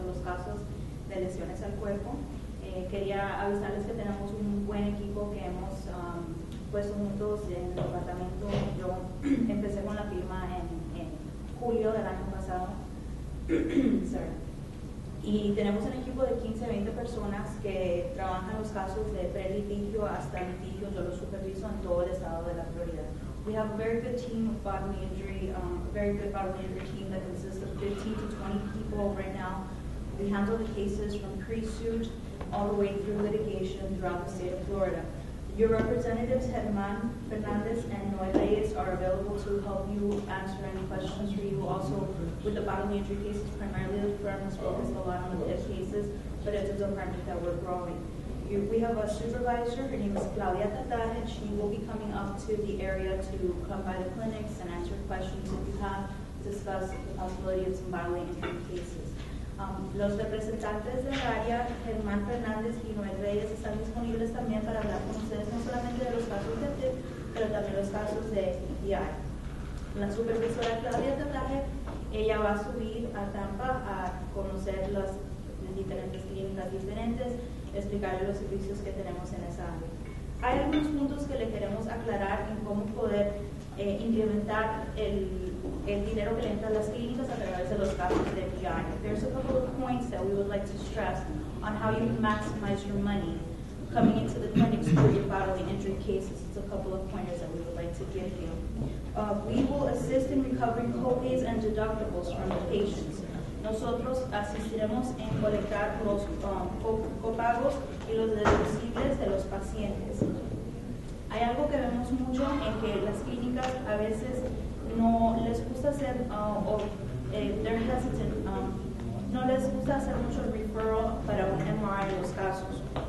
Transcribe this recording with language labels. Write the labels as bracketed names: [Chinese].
[Spanish] los casos de lesiones al cuerpo. Quería avisarles que tenemos un buen equipo que hemos puesto juntos en el departamento. Yo empecé con la firma en julio del año pasado. Sorry. Y tenemos un equipo de 15-20 personas que trabajan los casos de pre-litigio hasta litigio. Yo los superviso en todo el estado de la Florida. [English] We have a very good team of bodily injury, a very good bodily injury team that consists of 15 to 20 people right now. We handle the cases from pre-suit all the way through litigation throughout the state of Florida. Your representatives, Germán Fernandez and Noé Reyes, are available to help you answer any questions for you. Also, with the bodily injury cases, primarily the firm is focused a lot on the PIP cases, but it is a department that we're growing. We have a supervisor, her name is Claudia Tataje. She will be coming up to the area to come by the clinics and answer questions if you have, discuss the possibility of some bodily injury cases. [Spanish] Los representantes del área, Germán Fernández y Noel Reyes, están disponibles también para hablar con ustedes no solamente de los casos de PIP, pero también los casos de EPI. La supervisora Claudia Tataje, ella va a subir a Tampa a conocer las diferentes clínicas diferentes, explicarle los servicios que tenemos en esa área. Hay algunos puntos que le queremos aclarar en cómo poder incrementar el dinero que le entra a las clínicas a través de los casos de PI. [English] There's a couple of points that we would like to stress on how you can maximize your money coming into the clinics for your bodily injury cases. It's a couple of pointers that we would like to give you. We will assist in recovering co-pays and deductibles from the patients. [Spanish] Nosotros asistiremos en colectar los copagos y los deducibles de los pacientes. Hay algo que vemos mucho en que las clínicas a veces no les gusta hacer, [English] they're hesitant, [Spanish] no les gusta hacer mucho el referral para un MRI en los casos.